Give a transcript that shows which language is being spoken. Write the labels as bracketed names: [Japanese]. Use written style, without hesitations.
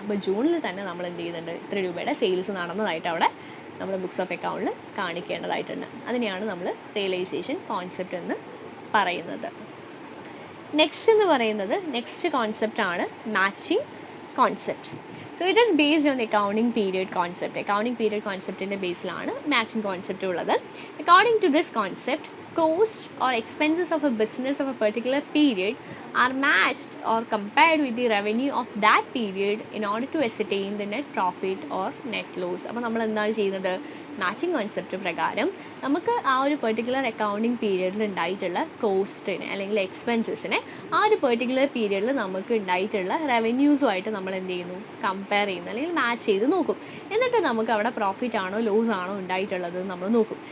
[Malayalam] അപ്പോൾ ജൂണിൽ തന്നെ നമ്മൾ എന്ത് ചെയ്യുന്നുണ്ട്, ഇത്ര രൂപയുടെ സെയിൽസ് നടന്നതായിട്ട് അവിടെ നമ്മുടെ ബുക്സ് ഓഫ് അക്കൗണ്ടിൽ കാണിക്കേണ്ടതായിട്ടുണ്ട്. അതിനെയാണ് നമ്മൾ റിയലൈസേഷൻ കോൺസെപ്റ്റ് എന്ന് പറയുന്നത്. നെക്സ്റ്റ് എന്ന് പറയുന്നത് next കോൺസെപ്റ്റാണ് matching concept. [English] So it is based on accounting period concept. [Malayalam] Accounting period കോൺസെപ്റ്റിൻ്റെ ബേസിലാണ് മാച്ചിങ് കോൺസെപ്റ്റ് ഉള്ളത്. [English] According to this concept, cost or expenses of a business of a particular period are matched or compared with the revenue of that period in order to ascertain the net profit or net loss. [Malayalam] അപ്പോൾ നമ്മൾ എന്താണ് ചെയ്യുന്നത്? Matching concept പ്രകാരം നമുക്ക് ആ ഒരു particular accounting പീരിയഡിൽ ഉണ്ടായിട്ടുള്ള കോസ്റ്റിനെ അല്ലെങ്കിൽ എക്സ്പെൻസസിനെ ആ ഒരു പെർട്ടിക്കുലർ പീരിയഡിൽ നമുക്ക് ഉണ്ടായിട്ടുള്ള റവന്യൂസുമായിട്ട് നമ്മൾ എന്ത് ചെയ്യുന്നു? കമ്പയർ ചെയ്യുന്നു അല്ലെങ്കിൽ മാച്ച് ചെയ്ത് നോക്കും. എന്നിട്ട് നമുക്ക് അവിടെ പ്രോഫിറ്റ് ആണോ ലോസ് ആണോ ഉണ്ടായിട്ടുള്ളത് നമ്മൾ നോക്കും.